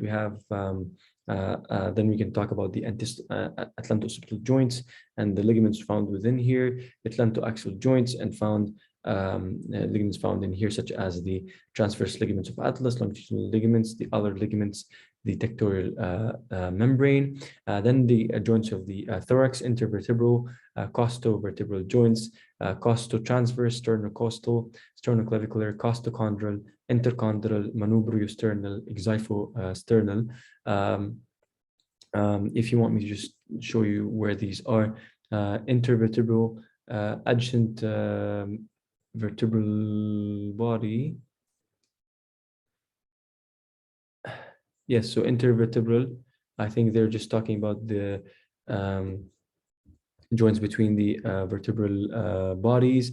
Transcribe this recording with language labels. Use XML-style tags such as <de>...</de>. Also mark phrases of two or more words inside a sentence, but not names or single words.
<en>We have then we can talk about the atlanto-occipital joints and the ligaments found within here, atlanto-axial joints, and found ligaments found in here, such as the transverse ligaments of atlas, longitudinal ligaments, the other ligaments, the tectorial membrane, then the joints of the thorax, intervertebral, costovertebral joints, costotransverse, sternocostal, sternoclavicular, costochondral, interchondral, manubriosternal, exhyphosternal. If you want me to just show you where these are, intervertebral, adjacent vertebral body. Yes, so intervertebral, I think they're just talking about the joints between the vertebral bodies.</en>